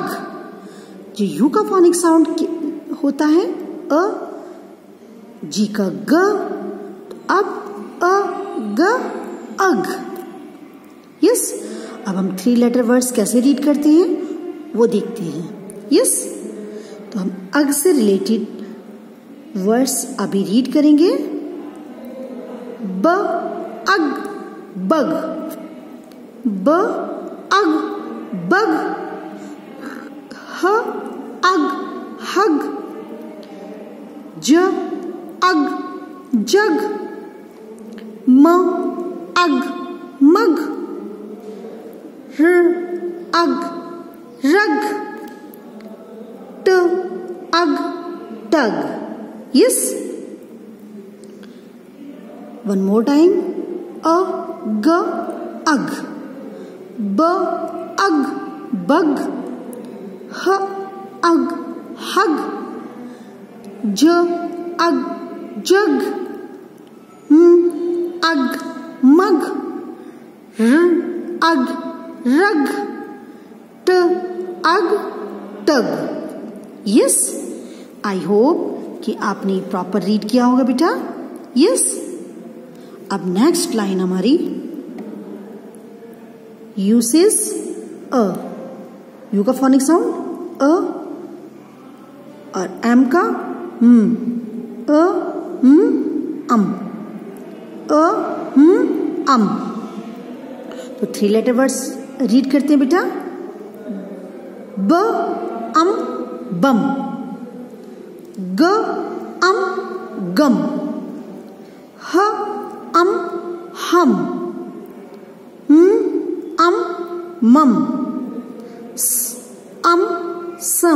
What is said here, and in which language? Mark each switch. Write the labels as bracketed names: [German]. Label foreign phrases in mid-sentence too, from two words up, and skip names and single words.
[Hindi] जो यू का [English] phonic sound [Hindi] होता है अ, जी का ग, अब अ, ग, अग. यस, अब हम [English] 3 letter words [Hindi] कैसे रीड करते हैं वो देखते हैं. यस, तो हम अग से [English] related words [Hindi] अभी रीड करेंगे. [English] b, ag, bug. b, ag, bug. h, ag, hug. j, ag, jug. m, ag, mug. r, ag, rug. t, ag, tug. Yes? One more time. A, g, ag. B, ag, bug. H, ag, hug. J, ag, jug. M, ag, mug. R, ag, rug. T, ag, tug. Yes? I hope [Hindi] कि आपने [English] proper read [Hindi] किया होगा बेटा. यस, अब [English] next line [Hindi] हमारी [English] u says a. [Hindi] यू का [English] phonic sound [Hindi] अ और एम का अ, अम. [English] a, um. [Hindi] तो [English] 3 letter words read [Hindi] करते हैं बेटा. [English] ब, um, bum. g, um, gum. h, um, hum. um, mum. s, um, sum.